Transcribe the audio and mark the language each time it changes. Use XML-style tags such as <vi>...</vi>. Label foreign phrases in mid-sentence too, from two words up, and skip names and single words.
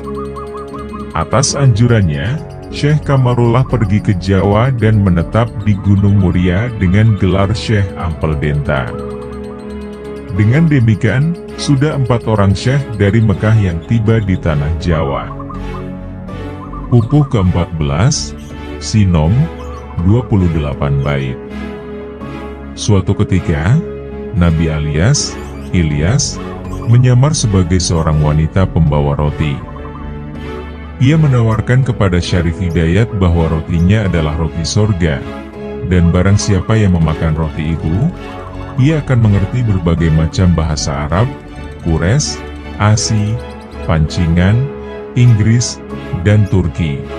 <id>Atas anjurannya, Syekh Kamarullah pergi ke Jawa dan menetap di Gunung Muria dengan gelar Syekh Ampel Denta. Dengan demikian, sudah 4 orang syekh dari Mekah yang tiba di tanah Jawa. Pupuh ke-14, Sinom, 28 bait. Suatu ketika, Nabi Ilyas, menyamar sebagai seorang wanita pembawa roti. Ia menawarkan kepada Syarif Hidayat bahwa rotinya adalah roti sorga, dan barang siapa yang memakan roti itu, ia akan mengerti berbagai macam bahasa Arab, Quraisy, Asi, Pancingan, Inggris, dan Turki.</id>